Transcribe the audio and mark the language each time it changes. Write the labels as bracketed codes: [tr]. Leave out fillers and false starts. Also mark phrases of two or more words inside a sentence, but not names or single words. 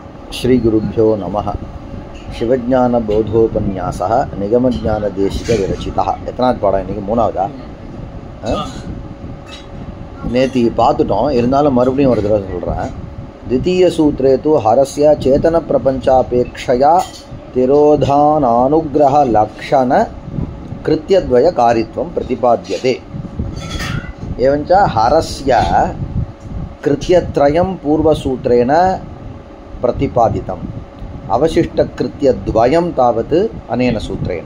[sa] श्रीगुरुभ्यो नमः। शिवज्ञानबोधोपन्यासः निगमज्ञानदेशिकविरचितः। [ta] எத்தனாவது பாடம் இன்னைக்கு? மூணாவதா? நேற்று பார்த்துட்டோம், இருந்தாலும் மறுபடியும் ஒரு தடவை சொல்கிறேன். [sa] द्वितीय सूत्रे तु हरस्य चेतनप्रपञ्चापेक्षया तिरोधानानुग्रहलक्षणकृत्यद्वयकारित्वं प्रतिपाद्यते. एवञ्च हरस्य कृत्यत्रयं पूर्वसूत्रेण प्रतिपादितम्, अवशिष्टकृत्यद्वयं तावत् अनेन सूत्रेण.